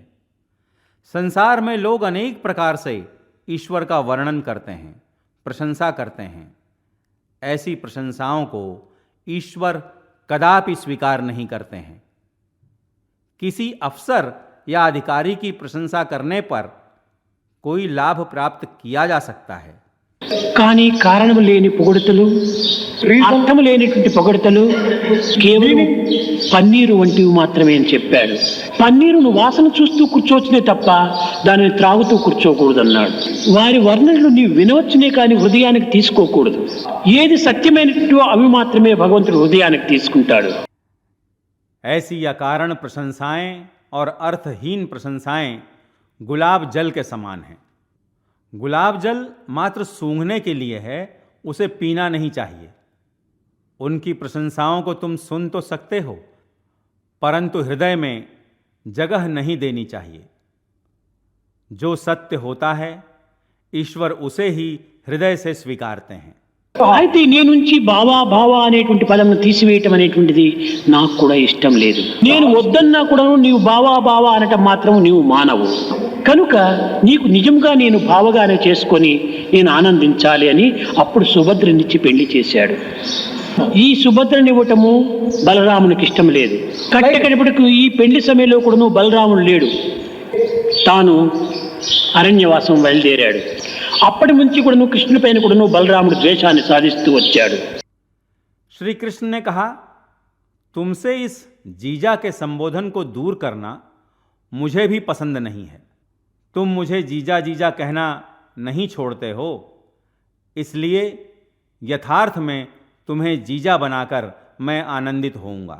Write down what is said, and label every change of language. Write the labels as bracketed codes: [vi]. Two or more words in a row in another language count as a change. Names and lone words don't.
[hi] संसार में लोग अनेक प्रकार से ईश्वर का वर्णन करते हैं, प्रशंसा करते हैं। ऐसी प्रशंसाओं को ईश्वर कदापि स्वीकार नहीं करते हैं। किसी अफसर या अधिकारी की प्रशंसा करने पर कोई लाभ प्राप्त किया जा सकता है, [te] కానీ కారణం లేని పొగడుతలు, అర్థం లేనిటువంటి పొగడుతలు కేవలం పన్నీరు వంటివి మాత్రమే అని చెప్పాడు. పన్నీరును వాసన చూస్తూ కూర్చోవచ్చునే తప్ప దానిని త్రాగుతూ కూర్చోకూడదన్నాడు. వారి వర్ణనలు నీవు వినవచ్చునే కానీ హృదయానికి తీసుకోకూడదు. ఏది సత్యమైనటో అవి మాత్రమే భగవంతుడు హృదయానికి తీసుకుంటాడు. [hi] ऐसी अकारण प्रशंसाएं और अर्थहीन प्रशंसाएं गुलाब जल के समान हैं। गुलाब जल मात्र सूंघने के लिए है, उसे पीना नहीं चाहिए। उनकी प्रशंसाओं को तुम सुन तो सकते हो, परंतु हृदय में जगह नहीं देनी चाहिए। जो सत्य होता है ईश्वर उसे ही हृदय से स्वीकारते हैं। [te] అయితే నీ నుంచి బావా బావా అనేటువంటి పదం తీసివేయటం అనేటువంటిది నాకు కూడా ఇష్టం లేదు. నేను వద్దన్నా కూడా నీవు బావా బావా అనటం మాత్రం నీవు మానవు. కనుక నీకు నిజంగా నేను బావగానే చేసుకొని నేను ఆనందించాలి అని అప్పుడు సుభద్రనిచ్చి పెళ్లి చేశాడు. ఈ సుభద్రని ఇవ్వటము బలరామునికి ఇష్టం లేదు. కట్టకడపటికి ఈ పెళ్లి సమయంలో కూడా బలరాముడు లేడు. తాను అరణ్యవాసం బయలుదేరాడు. అప్పటి నుంచి కూడా కృష్ణుని పైన కూడా బలరాముడు ద్వేషాన్ని సాధిస్తూ వచ్చాడు. [hi] श्री कृष्ण ने कहा, तुमसे इस जीजा के संबोधन को दूर करना मुझे भी पसंद नहीं है। तुम मुझे जीजा जीजा कहना नहीं छोड़ते हो, इसलिए यथार्थ में तुम्हें जीजा बनाकर मैं आनंदित होऊंगा।